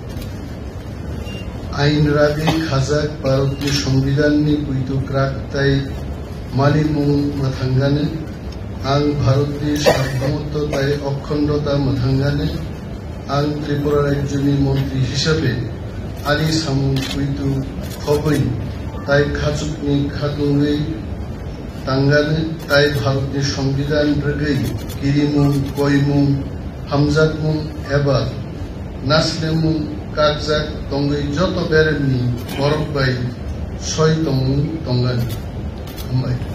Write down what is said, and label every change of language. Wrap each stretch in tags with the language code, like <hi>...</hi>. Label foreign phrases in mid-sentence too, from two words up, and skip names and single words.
<trp>আইন রাগে খাজাক ভারতীয় সংবিধাননি পুইতু ক্রাকতাই মালিমুং মাথাঙ্গানে আং ভারতীয় সার্বভৌমত্বতাই অখণ্ডতা মাথাঙ্গানে আং ত্রিপুরা রাজ্যনি মন্ত্রী হিসাবে আনি সামুং পুইতু খবই তাই খাচুকনি খাতুঙ্গই তাঙ্গানে তাই ভারতীয় সংবিধান রেগৈ কিরিমুং কইমুং হামজাকমুং এবা নাসলেমুং কাকজাক তঙ্গই যত বেরেননি বরকবাই সয় তমুং তঙ্গানি হামবাই</trp>